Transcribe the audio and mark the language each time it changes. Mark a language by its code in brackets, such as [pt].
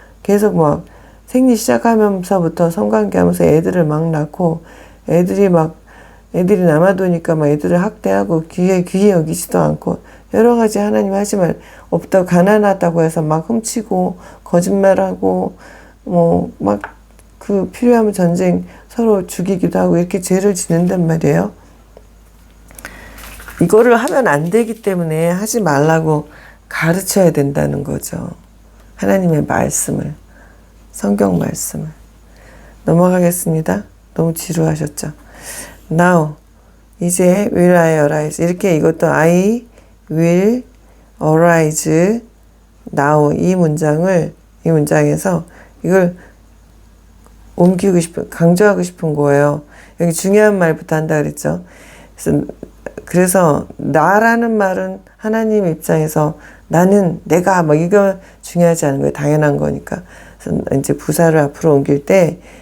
[ko] 계속 막 생리 시작하면서부터 성관계하면서 애들을 막 낳고 애들이 남아도니까 막 애들을 학대하고 귀히 여기지도 않고 여러 가지 하나님 하지 말 없다고 가난하다고 해서 막 훔치고 거짓말하고 막 그 필요하면 전쟁 서로 죽이기도 하고 이렇게 죄를 짓는단 말이에요. 이거를 하면 안 되기 때문에 하지 말라고 가르쳐야 된다는 거죠. 하나님의 말씀을, 성경 말씀을. 넘어가겠습니다. 너무 지루하셨죠? [en] Now, [ko] 이제 [en] will I arise. [ko] 이렇게 이것도 [en] I will arise now [ko] 이 문장에서 이걸 강조하고 싶은 거예요. 여기 중요한 말부터 한다 그랬죠. 그래서 나라는 말은 하나님 입장에서 내가 이거 중요하지 않은 거예요. 당연한 거니까. 그래서 이제 부사를 앞으로 옮길 때